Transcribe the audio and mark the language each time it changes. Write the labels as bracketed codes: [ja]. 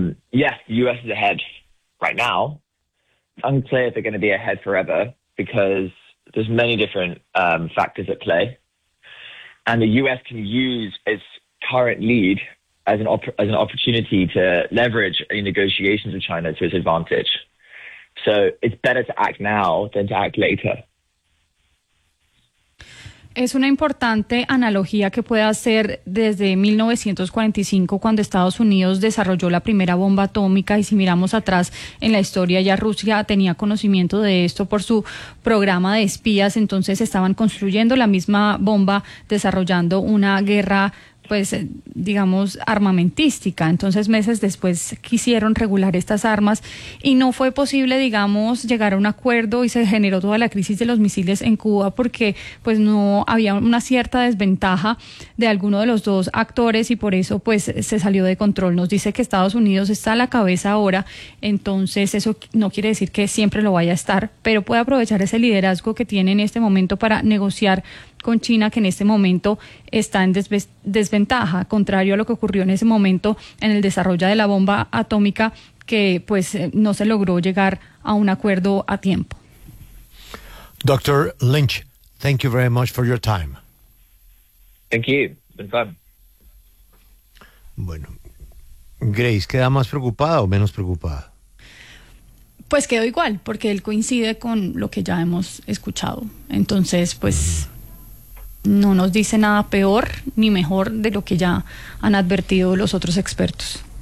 [en] Yes, the US is ahead right now. It's unclear if they're going to be ahead forever, because there's many different factors at play. And the U.S. can use its current lead as an opportunity to leverage any negotiations with China to its advantage. So it's better to act now than to act later. [es] Es una importante analogía que puede hacer desde 1945, cuando Estados Unidos desarrolló la primera bomba atómica, y si miramos atrás en la historia, ya Rusia tenía conocimiento de esto por su programa de espías. Entonces estaban construyendo la misma bomba, desarrollando una guerra, pues digamos, armamentística. Entonces meses después quisieron regular estas armas y no fue posible, digamos, llegar a un acuerdo, y se generó toda la crisis de los misiles en Cuba, porque pues no había una cierta desventaja de alguno de los dos actores, y por eso pues se salió de control. Nos dice que Estados Unidos está a la cabeza ahora, entonces eso no quiere decir que siempre lo vaya a estar, pero puede aprovechar ese liderazgo que tiene en este momento para negociar con China, que en este momento está en desventaja, contrario a lo que ocurrió en ese momento en el desarrollo de la bomba atómica, que pues no se logró llegar a un acuerdo a tiempo. [en] Dr. Lynch, thank you very much for your time. Thank you. It's been fun. [es] Bueno, Grace, ¿queda más preocupada o menos preocupada? Pues quedó igual, porque él coincide con lo que ya hemos escuchado. Entonces, pues no nos dice nada peor ni mejor de lo que ya han advertido los otros expertos.